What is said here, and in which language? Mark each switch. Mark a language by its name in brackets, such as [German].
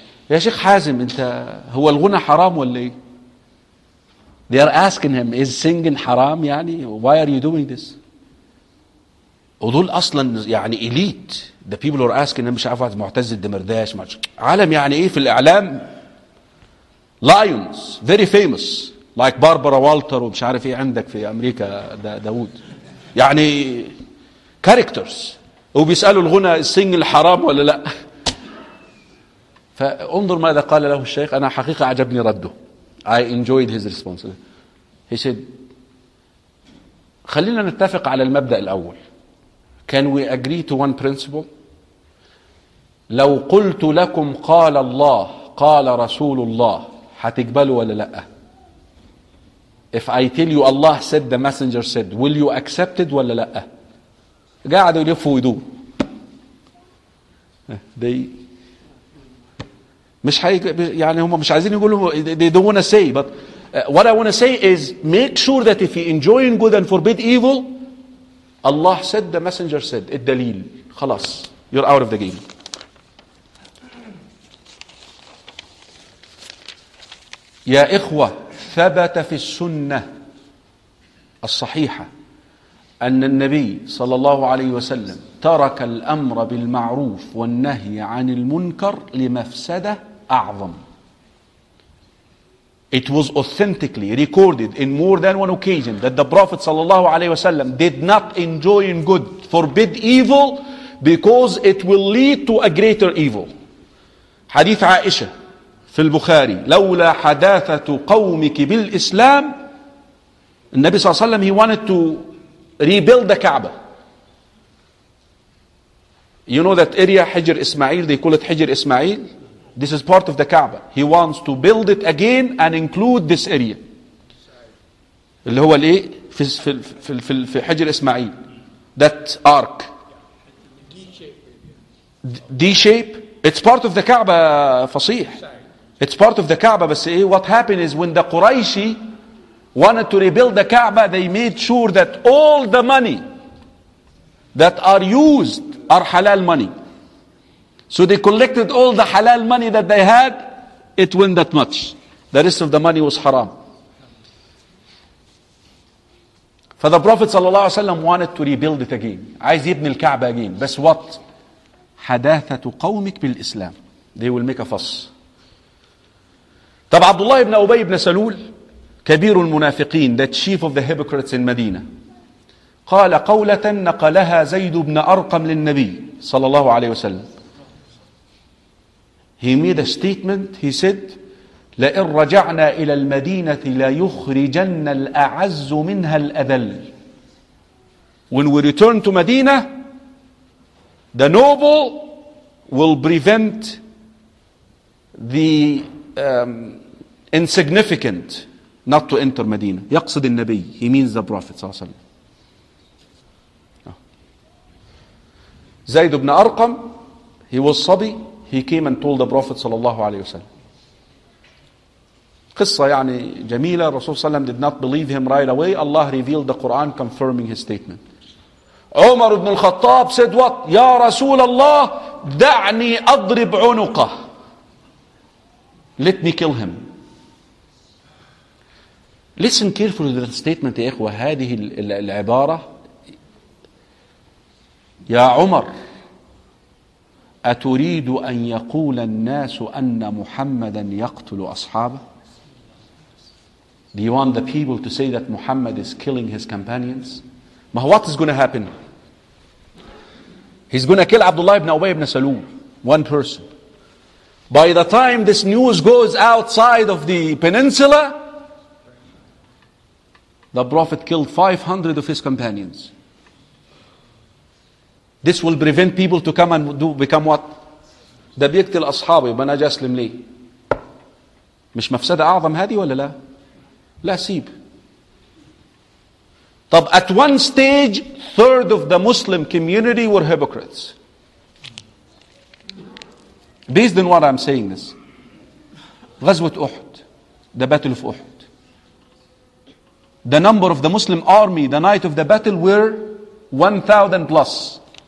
[Arabic] يا شيخ حازم انت هو الغنى حرام ولا ايه؟ [English] They are asking him, is singing [Arabic] حرام يعني؟ [English] Why are you doing this? [Arabic] ودول اصلا يعني إليت. [English] The people are asking him, [Arabic] مش عارف واحد معتز الدمرداش مش عالم يعني ايه في الاعلام. [English] Lions, very famous, like Barbara Walters [Arabic] ومش عارف ايه عندك في امريكا داود. يعني characters. وبيسألوا الغنى singing حرام ولا لا؟ فانظر ماذا قال له الشيخ. أنا حقيقة عجبني رده. [English] I enjoyed his response. He said, [Arabic] خلينا نتفق على المبدأ الأول. [English] Can we agree to one principle? [Arabic] لو قلت لكم قال الله قال رسول الله هتقبلوا ولا لا؟ [English] If I tell you Allah said the messenger said, will you accept it [Arabic] ولا لا؟ قاعدوا يلفوا ويدور. مش حي يعني هم مش عايزين يقولوا [English] they don't want to say, but what I want to say is make sure that if you enjoying good and forbid evil, Allah said, the messenger said, [Arabic] الدليل خلاص [English] you're out of the game. [Arabic] يا إخوة ثبت في السنة الصحيحة أن النبي صلى الله عليه وسلم ترك الأمر بالمعروف والنهي عن المنكر لمفسدة أعظم. [English] It was authentically recorded in more than one occasion that the Prophet صلى الله عليه وسلم did not enjoy in good, forbid evil, because it will lead to a greater evil. [Arabic] حديث عائشة في البخاري لولا حداثة قومك بالإسلام. النبي صلى الله عليه وسلم [English] he wanted to rebuild the Kaaba. You know that area حجر إسماعيل, they call it حجر إسماعيل. This is part of the Kaaba. He wants to build it again and include this area. [Arabic] اللي هو الايه في في في في في حجر اسماعيل. [English] That arc. D shape. It's part of the Kaaba, فصيح. It's part of the Kaaba. [Arabic] بس ايه, [English] what happened is when the Qurayshi wanted to rebuild the Kaaba, they made sure that all the money that are used are halal money. So they collected all the halal money that they had. It went that much. The rest of the money was haram. For the Prophet صلى الله عليه وسلم wanted to rebuild it again. [Arabic] عايز يبني الكعبة again. [English] But what? [Arabic] حداثة قومك بالإسلام. [English] They will make a fuss. [Arabic] طب عبد الله بن أبي بن سلول كبير المنافقين, [English] the chief of the hypocrites in [Arabic] مدينة, قال قولة نقلها زيد بن أرقم للنبي صلى الله عليه وسلم. [English] He made a statement. He said, [Arabic] لئن رجعنا إلى المدينة لا يخرجن الأعز منها الأذل. [English] When we return to Medina, the noble will prevent the insignificant not to enter Medina. [Arabic] يقصد النبي. [English] He means the Prophet صلى الله عليه وسلم. زيد بن أرقم, he was صبي. He came and told the Prophet صلى الله عليه وسلم. [Arabic] قصة يعني جميلة. الرسول صلى الله عليه وسلم [English] did not believe him right away. Allah revealed the Quran confirming his statement. [Arabic] عمر بن الخطاب [English] said what? [Arabic] يا رسول الله دعني أضرب عنقه. [English] Let me kill him. Listen carefully to the statement [Arabic] يا إخوة. هذه العبارة. يا عمر أتريد أن يقول الناس أن محمدا يقتل أصحابه؟ [English] Do you want the people to say that Muhammad is killing his companions? But what is going to happen? He's going to kill Abdullah ibn Ubay ibn Salul, one person. By the time this news goes outside of the peninsula, The Prophet killed 500 of his companions. This will prevent people to come and do become what? [Arabic] ده بيقتل أصحابي وبنا جا أسلم ليه؟ مش مفسدة أعظم هذه ولا لا؟ لا سيب. [English] طب at one stage, third of the Muslim community were hypocrites. Based on what I'm saying this. [Arabic] غزوة أحد. [English] The battle of أحد. The number of the Muslim army the night of the battle were 1,000 plus.